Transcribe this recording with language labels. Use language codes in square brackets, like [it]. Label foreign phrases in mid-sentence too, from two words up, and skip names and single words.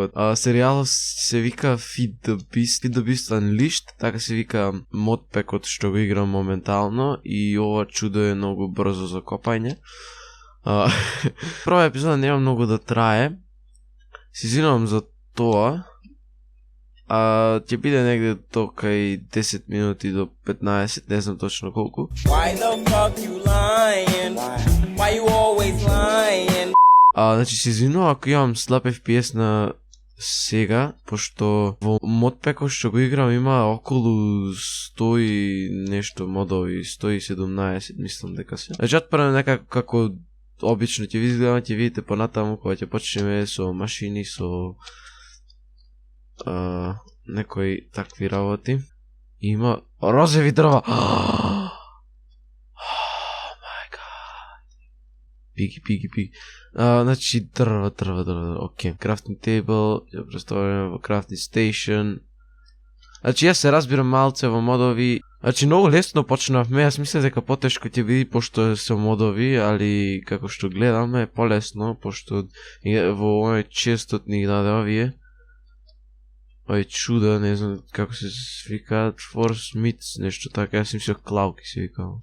[mk] Серијалот се вика Feed the Beast Unleashed, така се вика модпекот што го играм моментално и ова чудо е многу брзо за копање. Прва епизода нема многу да трае. Се извинувам за тоа. Ќе биде негде до кај 10 минути до 15, не знам точно колку. [en] Why the fuck you lying? Why you always lying? [mk] Значи се извинувам ако имам слаб FPS на сега, пошто во модпекот што го играм има околу 100 и нешто модови, 117 мислам дека се. Значи отпрано некако како обично ќе ви изгледам, ќе видите понатаму кога ќе почнеме со машини, со некои такви работи. Има розови дрва. Пиги. Значи дрва. Окей. [en] Crafting table, [mk] ја представуваме во [en] crafting station. [mk] Значи јас се разбирам малце во модови. Значи многу лесно почнавме, јас мислам дека потешко ќе биде пошто се модови, али како што гледаме е полесно, пошто во овој честот ни даде овие. Овој чуда, не знам како се викаат, [en] Force Meats, [mk] нешто така, јас мислам клауки се викаат.